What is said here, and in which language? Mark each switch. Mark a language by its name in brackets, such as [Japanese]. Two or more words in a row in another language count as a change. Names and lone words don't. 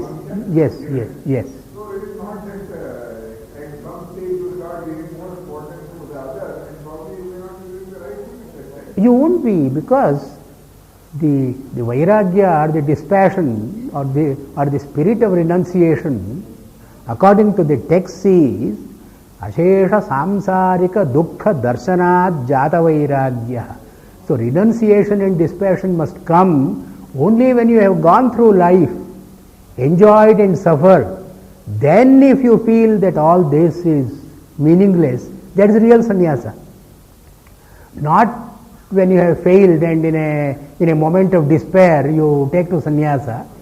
[English] So it is not that at some stage you start giving more importance to the other and probably you may not be doing the right thing at that time. You won't be, because the vairagya or the dispassion or the spirit of renunciation, according to the text, is [Sanskrit] ashesha samsarika dukkha darshanat jata vairagya. [English] So renunciation and dispassion must come only when you have gone through life, enjoyed and suffered. Then if you feel that all this is meaningless, that is real sannyasa. Not when you have failed and in a moment of despair you take to sannyasa.